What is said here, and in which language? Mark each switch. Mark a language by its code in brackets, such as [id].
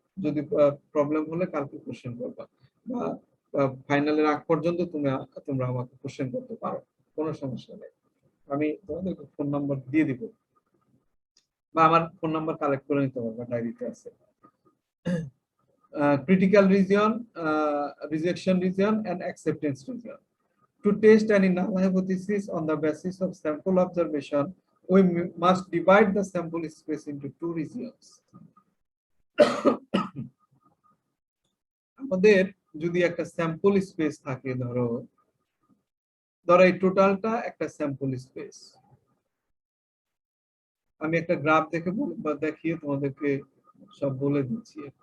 [bn] যদি প্রবলেম হলে কালকে কোশ্চেন করবা, বা ফাইনালের আগ পর্যন্ত তোমরা আমাকে কোশ্চেন করতে পারো, কোনো সমস্যা নেই। আমি তোমাদেরকে ফোন নাম্বার দিয়ে দিব, বা আমার ফোন নাম্বার কালেক্ট করে নিতে পারবা, ডায়েরিতে আছে। [en] Critical region, rejection region, and acceptance region. To test any null hypothesis on the basis of sample observation, we must divide the sample space into two regions. [bn] আমাদের যদি একটা স্যাম্পল স্পেস থাকে, ধরো এই টোটালটা একটা স্যাম্পল স্পেস। আমি একটা গ্রাফ দেখে দেখিয়ে তোমাদেরকে সব বলে দিচ্ছি।